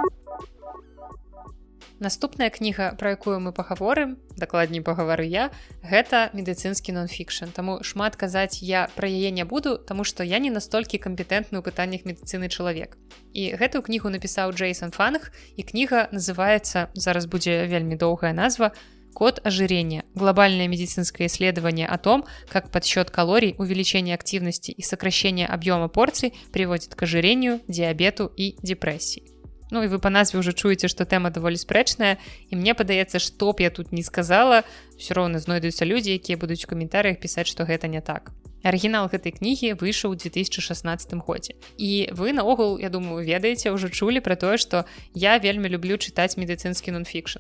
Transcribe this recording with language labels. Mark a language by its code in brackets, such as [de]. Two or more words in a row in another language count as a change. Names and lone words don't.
[be] Наступная кніга, пра якую мы пагаворым, дакладней пагавару я, гэта медыцынскі нон-фікшн. Таму шмат казаць я пра яе не буду, таму што я не настолькі кампетэнтны ў пытаннях медыцыны чалавек. І гэтую кнігу напісаў Джейсон Фанг, і кніга называецца, зараз будзе вельмі доўгая назва, [ru] «Код ожирения. Глобальное медицинское исследование о том, как подсчет калорий, увеличение активности и сокращение объема порций приводит к ожирению, диабету и депрессии». [be] І вы па назве ўжо чуеце, што тэма даволі спрэчная, і мне падаецца, што б я тут не сказала, ўсё роўна знойдуцца людзі, якія будуць у каментарыях пісаць, што гэта не так. Арыгінал гэтай кнігі выйшаў у 2016 годзе. І вы наогул, я думаю, ведаеце, ўжо чулі пра тое, што я вельмі люблю чытаць медыцынскі нон-фікшн.